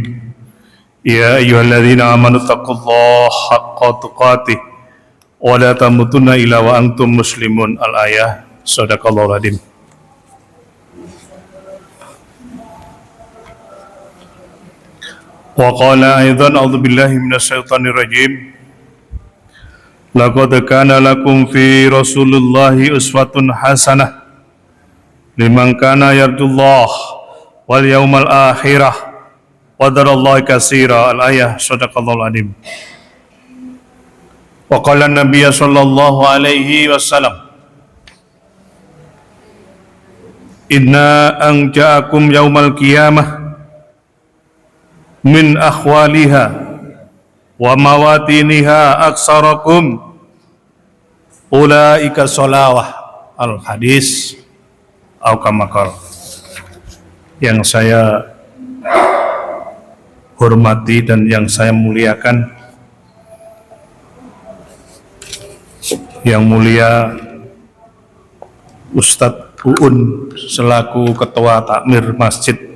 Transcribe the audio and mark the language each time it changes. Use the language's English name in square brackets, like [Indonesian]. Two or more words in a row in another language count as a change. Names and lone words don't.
[Arabic] يا أيها الذين آمنوا اتقوا الله حق تقاته ولا تموتن إلا وأنتم مسلمون. الآية صدق الله العظيم. وقال أيضا أعوذ بالله من الشيطان الرجيم. لقد كان لكم في رسول الله أسوة حسنة لمن كان يرجو الله واليوم الآخر وذكر الله كثيرا. الآية صدق الله العظيم. وقال النبي صلى الله عليه وسلم إن أنجاكم يوم القيامة من أهوالها ومواطنها أكثركم علي صلاة. الحديث أو كما قال. [Indonesian] Yang saya hormati dan yang saya muliakan, yang mulia Ustadz Uun selaku Ketua Takmir Masjid